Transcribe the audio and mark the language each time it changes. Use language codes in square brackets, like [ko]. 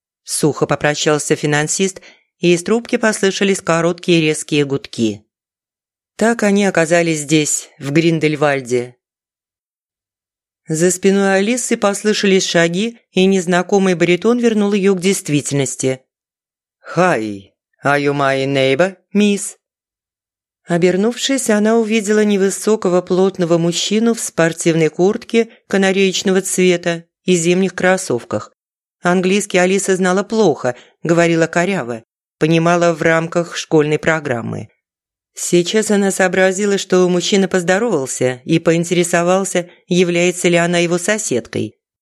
[ru] Сухо попрощался финансист, и из трубки послышались короткие резкие гудки. Так они оказались здесь, в Гриндельвальде. За спиной Алисы послышались шаги, и незнакомый баритон вернул ее к действительности. [en] «Hi, are you my neighbor, miss?» [ru] Обернувшись, она увидела невысокого плотного мужчину в спортивной куртке канареечного цвета и зимних кроссовках. Английский Алиса знала плохо, говорила коряво, понимала в рамках школьной программы. Сейчас она сообразила, что мужчина поздоровался и поинтересовался, является ли она его соседкой.